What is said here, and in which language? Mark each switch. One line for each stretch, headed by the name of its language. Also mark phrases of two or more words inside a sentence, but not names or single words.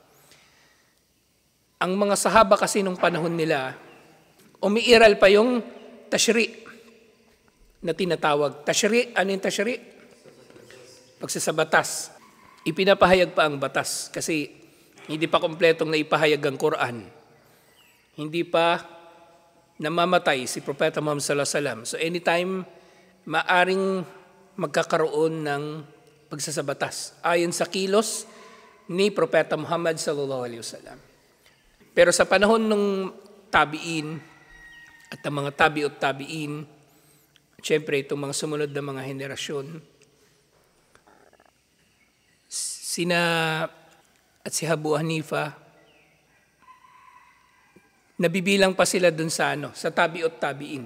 Filipino: Ang mga sahaba kasi nung panahon nila, umiiral pa yung tashri' na tinatawag. Tashri', ano yung tashri'? Pagsasabatas. Ipinapahayag pa ang batas kasi hindi pa kompletong naipahayag ang Quran. Hindi pa namamatay si Propeta Muhammad
Arabic: صلى الله عليه وسلم.
Filipino: So anytime, maaring magkakaroon ng pagsasabatas ayon sa kilos ni Propeta Muhammad
Arabic: صلى الله عليه وسلم.
Filipino: Pero sa panahon ng tabi'in at ang mga
Arabic: تابعو التابعين,
Filipino: siyempre itong mga sumunod na mga henerasyon, sina at si Abu Hanifa, nabibilang pa sila dun sa
Arabic: تابعو التابعين.